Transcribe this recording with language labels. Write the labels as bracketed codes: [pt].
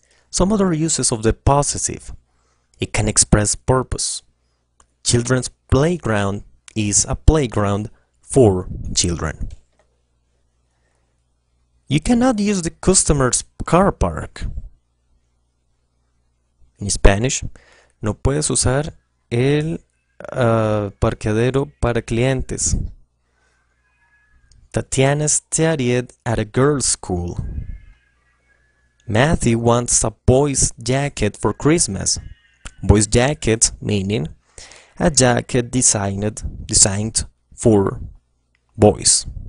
[en] Some other uses of the possessive. It can express purpose. Children's playground is a playground for children. You cannot use the customer's car park. [es] En Spanish, no puedes usar el parqueadero para clientes. [en] Tatiana studied at a girls' school. Matthew wants a boy's jacket for Christmas. Boy's jacket meaning a jacket designed for boys.